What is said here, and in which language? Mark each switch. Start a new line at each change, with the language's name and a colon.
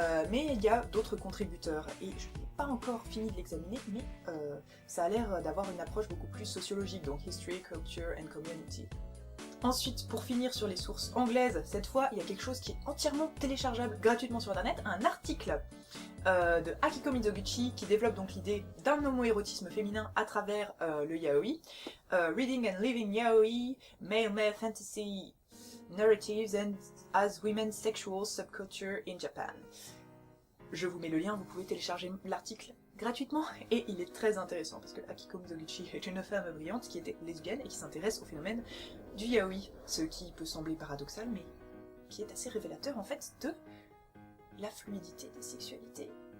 French: Mais il y a d'autres contributeurs, et je n'ai pas encore fini de l'examiner, mais ça a l'air d'avoir une approche beaucoup plus sociologique, donc History, Culture and Community. Ensuite, pour finir sur les sources anglaises, cette fois, il y a quelque chose qui est entièrement téléchargeable gratuitement sur internet, un article de Akiko Mizoguchi qui développe donc l'idée d'un homo-érotisme féminin à travers le yaoi.
English: Reading and Living Yaoi, Male Fantasy Narratives and as Women's Sexual Subculture in Japan.
French: Je vous mets le lien, vous pouvez télécharger l'article gratuitement, et il est très intéressant parce que Akiko Mizoguchi est une femme brillante qui était lesbienne et qui s'intéresse au phénomène du yaoi, ce qui peut sembler paradoxal mais qui est assez révélateur en fait de la fluidité des sexualités.